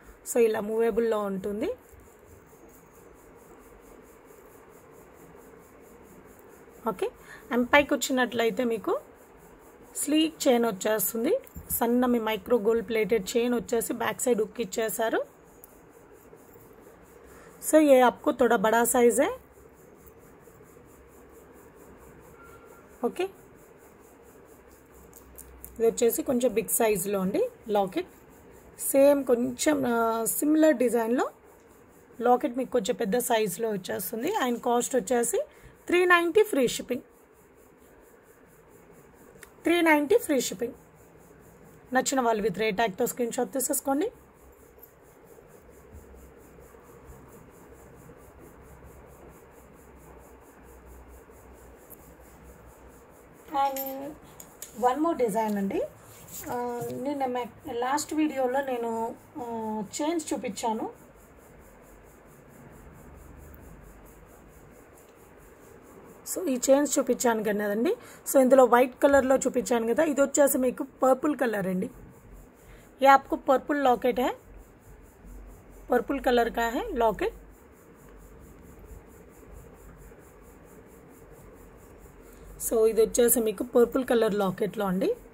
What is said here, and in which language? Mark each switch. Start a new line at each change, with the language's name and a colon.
Telugu: So ఇలా మూవేబుల్లో ఉంటుంది. Okay, and పైకి వచ్చినట్లయితే మీకు స్లీక్ చైన్ వచ్చేస్తుంది. సన్న మీ మైక్రో గోల్డ్ ప్లేటెడ్ చైన్ వచ్చేసి బ్యాక్ సైడ్ ఉక్ ఇచ్చేసారు.
Hindi: సో ये आपको थोड़ा बड़ा साइज है. ओके,
Telugu: ఇది వచ్చేసి కొంచెం బిగ్ సైజులో అండి లాకెట్. సేమ్ కొంచెం సిమిలర్ డిజైన్లో లాకెట్ మీకు కొంచెం పెద్ద సైజులో వచ్చేస్తుంది. అండ్ కాస్ట్ వచ్చేసి 390 ఫ్రీ షిప్పింగ్. 390 free shipping. నచ్చిన వాళ్ళు విత్ రేట్ ట్యాగ్తో స్క్రీన్ షాట్ తీసేసుకోండి. అండ్ వన్ మోర్ డిజైన్ అండి. నిన్న లాస్ట్ వీడియోలో నేను చైన్స్ చూపించాను. సో ఈ చైన్స్ చూపించాను కదండి. సో ఇందులో వైట్ కలర్లో చూపించాను కదా, ఇది వచ్చేసి మీకు పర్పుల్ కలర్ అండి.
Hindi: ये आपको पर्पल लॉकेट है, पर्पल कलर का है लॉकेट.
Telugu: సో ఇది వచ్చేసి మీకు పర్పుల్ కలర్ లాకెట్లో అండి.